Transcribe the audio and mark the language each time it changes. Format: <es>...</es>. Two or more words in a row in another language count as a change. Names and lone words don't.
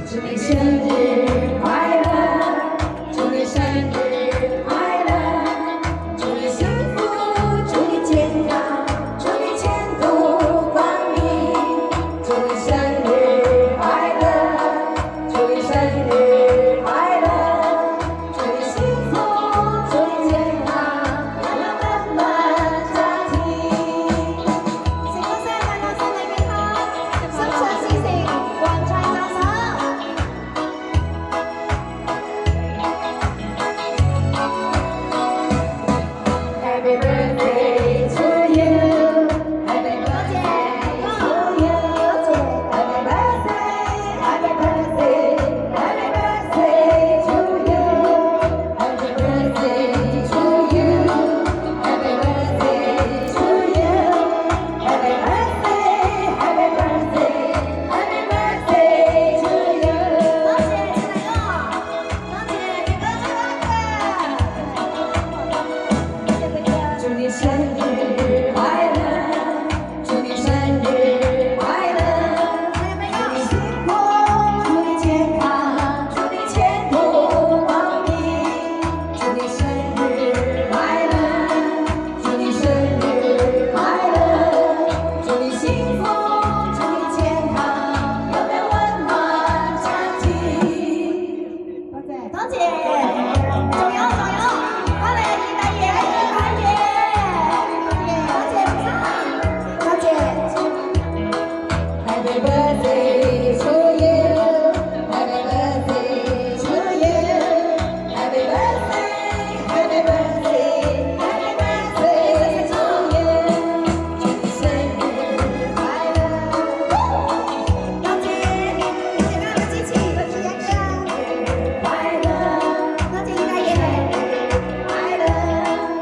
<yue>祝你生日快樂，祝你生日快樂，祝你幸福，祝你健康，祝你前途光明，祝你生日快樂，祝你生日快樂，祝你幸福，祝你健康，美滿家庭。成個生日快樂，身體健康，心想事成，橫財就手。</yue> <en>Happy birthday to you. Happy birthday to you. Happy birthday, happy birthday, happy birthday to you. Happy birthday to you. Happy birthday to you. Happy birthday, happy birthday, happy birthday to you.</en> <yue>多謝陳大哥，多謝傑哥祝你生日快樂，祝你生日快樂，祝你幸福，祝你健康，祝你前途光明，祝你生日快樂，祝你生日快樂，祝你幸福，祝你健康，有個溫暖家庭。多謝，多謝，仲有，翻嚟二大爺，二大爺。</yue> <en>Happy birthday to you. Happy birthday to you. Happy birthday, happy birthday, happy birthday to you.</en> <yue>祝你生日快樂！多謝大家嘅支持，多謝大家。生日快樂！多謝大爺。快樂！</yue>